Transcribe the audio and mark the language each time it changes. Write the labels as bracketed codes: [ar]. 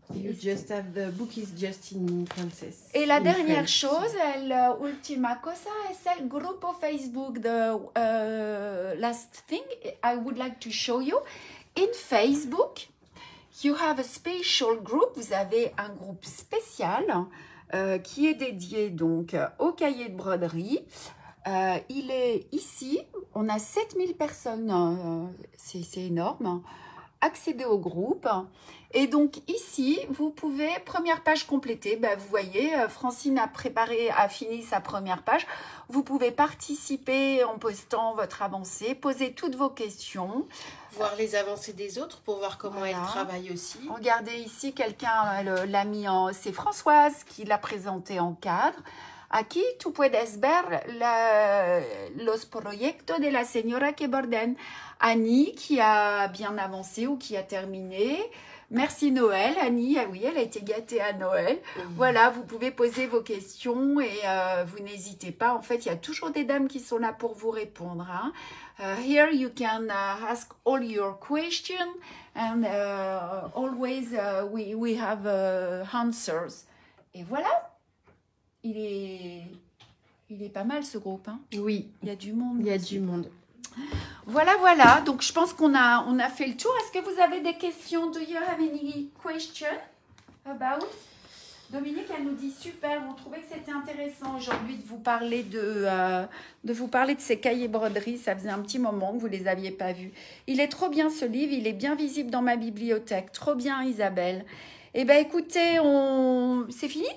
[en] You just have the book is just in Frances. [fr] Et la [en] in [fr] dernière [en] French. [fr] chose, [es] l'ultima cosa, es el grupo Facebook. [en] The last thing I would like to show you. In Facebook, you have a special group. [fr] Vous avez un groupe spécial qui est dédié donc au cahier de broderie. Il est ici. On a 7000 personnes. C'est énorme. Accéder au groupe. Et donc ici, vous pouvez, première page complétée, ben, vous voyez, Francine a fini sa première page. Vous pouvez participer en postant votre avancée, poser toutes vos questions. Voir les avancées des autres pour voir comment Voilà. elles travaillent aussi. Regardez ici, quelqu'un l'a mis en... C'est Françoise qui l'a présenté en cadre. [es] Aquí tú puedes ver los proyectos de la señora que borden. [fr] Annie qui a bien avancé ou qui a terminé. Merci Noël, Annie. Ah oui, elle a été gâtée à Noël. Voilà, vous pouvez poser vos questions et vous n'hésitez pas. En fait, il y a toujours des dames qui sont là pour vous répondre. Hein. [en] Here you can ask all your questions and always we have answers. [fr] Et voilà. Il est pas mal ce groupe. Hein. Oui, Il y a du monde. il y a du monde. Voilà. Donc, je pense qu'on a fait le tour. Est-ce que vous avez des questions? [en] Do you have any question about? [fr] Dominique, elle nous dit super. On trouvait que c'était intéressant aujourd'hui de vous parler de ces cahiers broderies. Ça faisait un petit moment que vous les aviez pas vus. Il est trop bien ce livre. Il est bien visible dans ma bibliothèque. Trop bien, Isabelle. Eh bien, écoutez, c'est fini?